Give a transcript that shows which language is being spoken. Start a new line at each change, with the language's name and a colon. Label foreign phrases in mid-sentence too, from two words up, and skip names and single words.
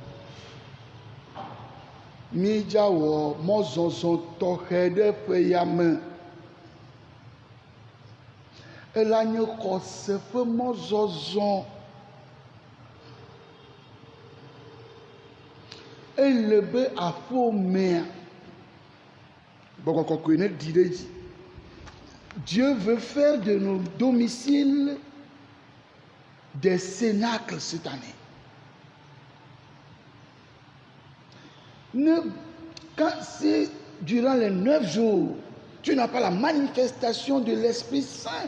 Ewe: Míedza wɔ mɔzɔzɔ tɔxɛ ɖe ƒe ya me. Ela nye xɔse ƒe mɔzɔzɔ. Ele be aƒomea Gbɔgbɔ kɔkɔe ne ɖi ɖe dzi.
French: Dieu veut faire de nos domiciles des cénacles cette année. Quand c'est durant les 9 jours, tu n'as pas la manifestation de l'Esprit Saint.